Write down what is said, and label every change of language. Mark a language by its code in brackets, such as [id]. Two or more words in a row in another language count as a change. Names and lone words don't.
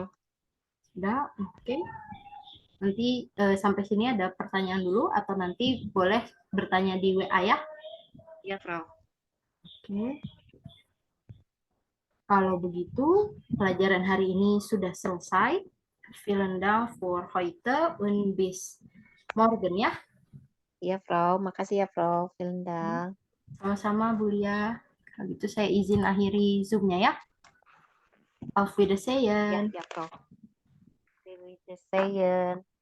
[id] Sudah, oke. Nanti sampai sini ada pertanyaan dulu atau nanti boleh bertanya di WA ya? Iya, Frau. Oke. Kalau begitu, pelajaran hari ini sudah selesai. [de] Vielen Dank für heute und bis morgen ya. [id] Iya, Frau. Makasih ya, [de] Frau. Vielen Dank. [id] Sama-sama, Bu Lia. Kalau gitu saya izin akhiri Zoom-nya ya. [de] Auf [id] Ya, [de] Wiedersehen. ya, Frau. Wiedersehen.